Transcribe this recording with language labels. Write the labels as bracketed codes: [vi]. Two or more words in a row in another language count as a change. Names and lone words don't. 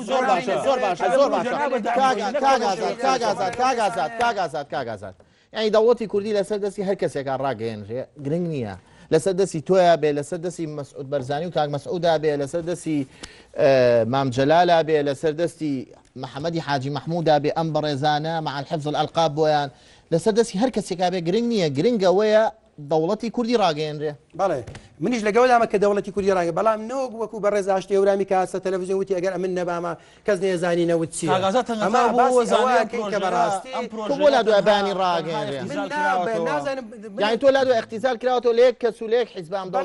[ckb] زۆر باشە زۆر باشە زۆر باشە کاگازات یعنی دەوڵەتی کوردی لەسەر دەستی هەر کەسێکان ڕاگەیەنرێ گرنگ نییە لەسەر دەستی تۆیە بێ لەسەر دەستی مەسعود بەرزانی و کاک مەسعودا بێ لەسەر دەستی مام جەلالا بێ لەسەر دەستی محەممەدی حاجی مەحموودا بێ ئەم بەڕێزانە [ar] مع الحفظ الألقاب [ckb] بۆیان لەسەر دەستی هەر کەسێکا بێ گرنگ نییە گرنگەوەیە دەوڵەتی کوردی ڕاگەیەنرێ بەڵێ منیش لەگەڵامە کە دەوڵەتی کوردی ڕاگە بەڵام نەوەک وەکو بەڕێز ئاشتی ئەورامی کاسە تەلەڤیزیۆن وتی ئەگەر ئەمن نەبامە کەس نێزانی نەوت چی بۆ لا دوای بانی ڕاگەیەنرێ یعنی تۆ لا دوای اختیزال کراوەوە لێک کەس و لێک حیزبام